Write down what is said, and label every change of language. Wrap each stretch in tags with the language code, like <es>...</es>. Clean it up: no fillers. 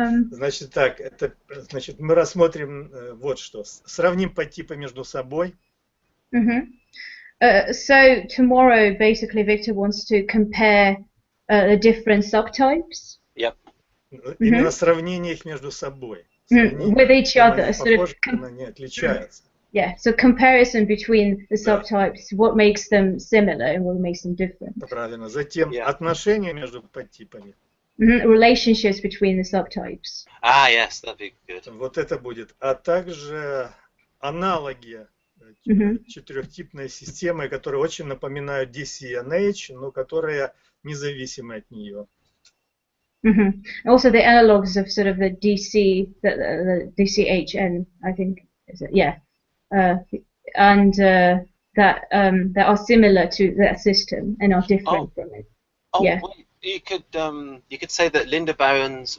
<ru>Значит так, значит, мы рассмотрим вот что. Сравним подтипы между собой.</ru> <en>So tomorrow, basically, Victor wants to compare the different subtypes. Yep.</en> <ru>Именно сравнение их между собой.</ru> <en>With each other.</en> <ru>Они отличаются.</ru> <en>Yeah, so comparison between the subtypes, what makes them similar and what makes them different.</en> <ru>Правильно. Затем отношения между подтипами.</ru> <en>Relationships between the subtypes. Yes, that'd be good.</en> <ru>Вот это будет. А также аналоги четырехтипной системы, которые очень напоминают DCNH, но которые независимы от нее.</ru> <en>Also the analogs of sort of the DC, the DCHN, I think, is it? Yeah. And that are similar to that system and are different from it. Well, you could say that Linda Barron's.</en>